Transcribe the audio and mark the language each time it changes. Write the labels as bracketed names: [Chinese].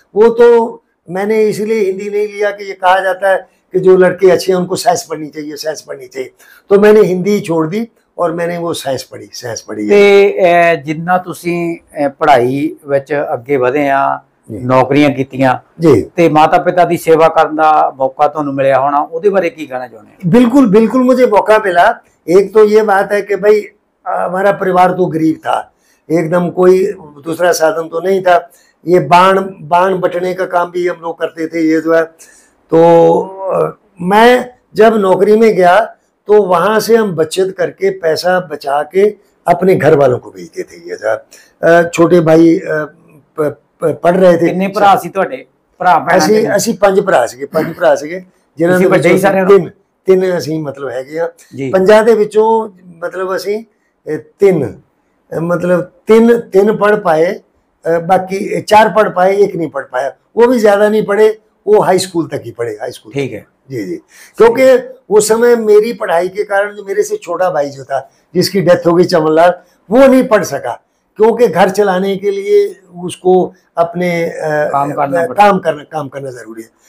[Hindi] वो तो मैंने इसलिए हिंदी नहीं लिया कि ये कहा जाता है कि जो लड़के अच्छे हैं उनको साइंस पढ़नी चाहिए, साइंस पढ़नी चाहिए, तो मैंने हिंदी छोड़ दी और मैंने वो साइंस पढ़ी। [Punjabi] ਤੇ ਜਿੰਨਾ ਤੁਸੀਂ ਪੜ੍ਹਾਈ ਵਿੱਚ ਅੱਗੇ ਵਧੇ ਆ, ਨੌਕਰੀਆਂ ਕੀਤੀਆਂ ਜੀ, ਤੇ ਮਾਤਾ ਪਿਤਾ ਦੀ ਸੇਵਾ ਕਰਨ ਦਾ ਮੌਕਾ ਤੁਹਾਨੂੰ ਮਿਲਿਆ ਹੋਣਾ, ਉਹਦੇ ਬਾਰੇ ਕੀ ਕਹਿਣਾ ਚਾਹੁੰਦੇ ਹੋ? [Hindi] बिल्कुल बिल्कुल मुझे मौका मिला। एक तो ये बात है कि भाई हमारा परिवार तो गरीब था एकदम, कोई दूसरा साधन तो नहीं था। ये बाण बटने का काम भी हम लोग करते थे, ये जो है। तो मैं जब नौकरी में गया तो वहाँ से हम बचत करके पैसा बचा के अपने घर वालों को भेजते थे। ये जो छोटे भाई पढ़ रहे थे। [Punjabi] कितने भरा सी ਤੁਹਾਡੇ ਭਰਾ ਭੈਣ? ਅਸੀਂ 5 ਭਰਾ ਸੀਗੇ ਜਿਨ੍ਹਾਂ ਦੇ ਵਿੱਚੋਂ ਤਿੰਨ ਅਸੀਂ ਮਤਲਬ ਹੈਗੇ ਆ। ਪੰਜਾਂ ਦੇ ਵਿੱਚੋਂ ਮਤਲਬ ਅਸੀਂ ਤਿੰਨ [Hindi] पढ़ पाए, बाकी 4 पढ़ पाए, एक नहीं पढ़ पाया। वो भी ज्यादा नहीं पढ़े, वो हाई स्कूल तक ही पढ़े, हाई स्कूल। ठीक है जी। क्योंकि उस समय मेरी पढ़ाई के कारण जो मेरे से छोटा भाई जो था जिसकी डेथ हो गई चमनलाल, वो नहीं पढ़ सका क्योंकि घर चलाने के लिए उसको अपने काम करना जरूरी है।